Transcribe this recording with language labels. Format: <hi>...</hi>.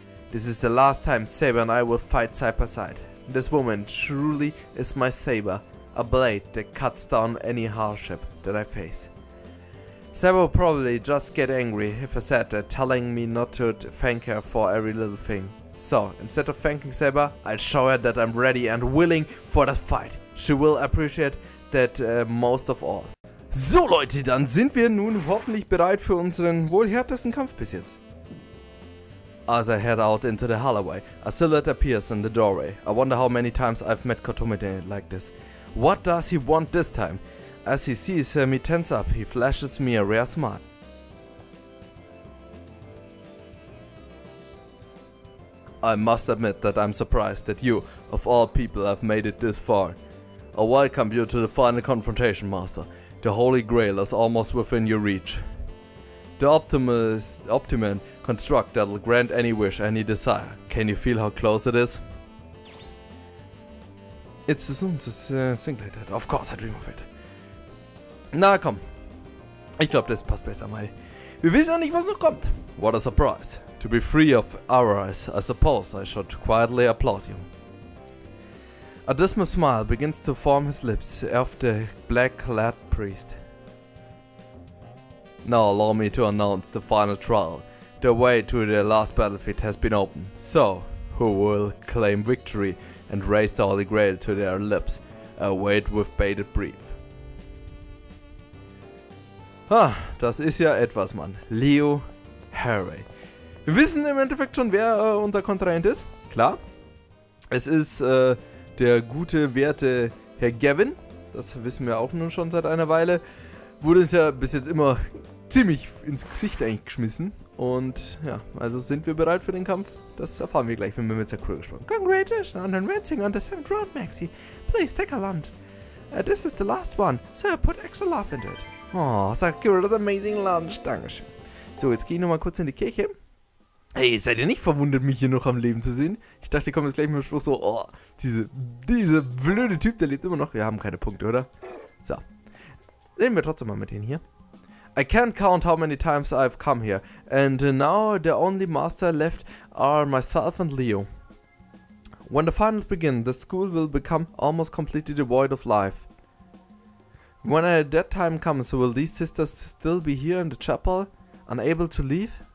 <en>This is the last time Saber and I will fight side by side. This woman truly is my saber, a blade that cuts down any hardship that I face. Saber will probably just get angry if I said that, telling me not to thank her for every little thing. So, instead of thanking Saber, I'll show her that I'm ready and willing for the fight. She will appreciate that most of all.</en> <de>So Leute, dann sind wir nun hoffentlich bereit für unseren wohl härtesten Kampf bis jetzt.</de> <en>As I head out into the hallway, a silhouette appears in the doorway. I wonder how many times I've met Kotomide like this. What does he want this time? As he sees me tense up, he flashes me a rare smile. I must admit that I'm surprised that you, of all people, have made it this far. I welcome you to the final confrontation, Master. The Holy Grail is almost within your reach. The optimum construct that'll grant any wish, any desire. Can you feel how close it is? It's too soon to think like that. Of course I dream of it.</en> <de>Na komm. Ich glaube, das passt besser mal. Wir wissen ja nicht, was noch kommt.</de> <en>What a surprise. To be free of our eyes, I suppose I should quietly applaud you. A dismal smile begins to form his lips of the black-clad priest. Now allow me to announce the final trial. The way to the last battlefield has been opened. So, who will claim victory and raise the Holy Grail to their lips? Await with bated breath.</en> <de>Ah, das ist ja etwas, Mann. Leo Harry. Wir wissen im Endeffekt schon, wer unser Kontrahent ist. Klar. Es ist der gute, werte Herr Gavin. Das wissen wir auch nun schon seit einer Weile. Wurde uns ja bis jetzt immer ziemlich ins Gesicht eigentlich geschmissen. Und ja, also sind wir bereit für den Kampf? Das erfahren wir gleich, wenn wir mit Sakura gesprochen haben.</de> <en>Congratulations on advancing on the 7th round, Maxi. Please take a lunch. This is the last one, so put extra love into it.</en> <de>Oh, Sakura, das</de> <en>amazing lunch.</en> <de>Dankeschön. So, jetzt gehe ich nochmal kurz in die Kirche. Hey, seid ihr nicht verwundert, mich hier noch am Leben zu sehen? Ich dachte, kommt jetzt gleich mit dem Spruch so, oh, diese blöde Typ, der lebt immer noch. Wir haben keine Punkte, oder? So. Reden wir trotzdem mal mit denen hier.</de> <en>I can't count how many times I've come here, and now the only master left are myself and Leo. When the finals begin, the school will become almost completely devoid of life. When that time comes, will these sisters still be here in the chapel, unable to leave?</en>